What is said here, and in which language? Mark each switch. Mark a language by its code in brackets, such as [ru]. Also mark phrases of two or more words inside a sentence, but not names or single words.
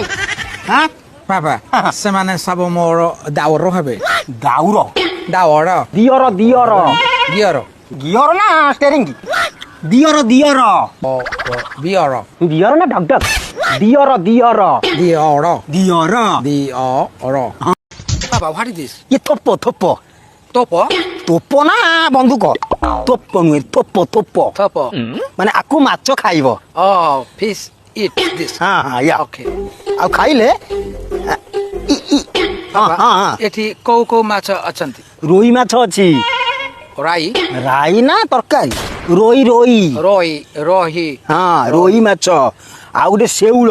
[or] ବାପା ସେମାନେ ସବୁ ମୋର ଦାଉର ହେବେ। ଦାଉର ଦାଉର ଦିଅର ଦିଅର ଦିଅର ଗିଅର ନା ଷ୍ଟେରିଂ ଦିଅର ଦିଅର ଦିଅର ଦିଅର ନା ଢକ୍ ଢକ୍ ଦିଅର ଦିଅର ଦିଅର ଦିଅର ଦିଅର ବାପା [en] what is this? [or] ଇଏ ଥୋପ ଥୋପ ତୋପ ତୋପ ନା ବନ୍ଧୁକ ତୋପ ନୁହେଁ ଥୋପ ଥୋପ ତୋପ ମାନେ ଆକୁ ମାଛ ଖାଇବ [en] fish eat this. [or] ହଁ ହଁ ୟା Okay. ଆଉ ଖାଇଲେ ଏଠି କୋଉ କୋଉ ମାଛ ଅଛନ୍ତି? ରୋଇ ମାଛ ଅଛି ରାଇ ରାଇ ନା ତରକାରୀ ରୋଇ ରୋଇ ରୋହି ରୋହି ହଁ ରୋଇ ମାଛ ଆଉ ଗୋଟେ ଶେଉଳ